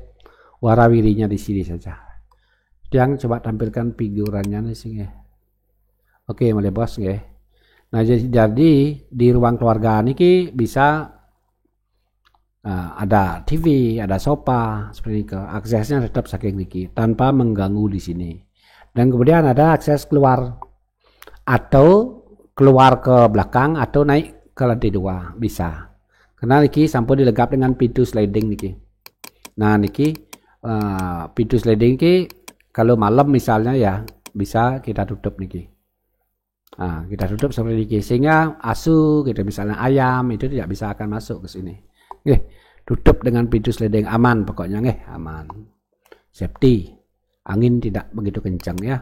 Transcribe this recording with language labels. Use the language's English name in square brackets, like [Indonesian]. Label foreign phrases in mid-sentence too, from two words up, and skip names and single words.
[Indonesian] Warawirinya di sini saja. Yang coba tampilkan figurannya di sini. Oke, mulai bos nggih. Nah, jadi di ruang keluarga niki bisa ada TV, ada sofa, seperti itu. Aksesnya tetap [Balinese] saking niki [Indonesian] tanpa mengganggu di sini. Dan kemudian ada akses keluar atau keluar ke belakang atau naik ke lantai 2 bisa. Karena niki sampun dilengkapi dengan pintu sliding niki. Nah, niki pintu sliding niki kalau malam misalnya ya bisa kita tutup niki. Nah, kita tutup seperti niki sehingga asu gitu misalnya ayam itu tidak bisa akan masuk ke sini. Nggih, tutup dengan pintu sliding aman pokoknya nggih, aman. Safety. Angin tidak begitu kencang ya.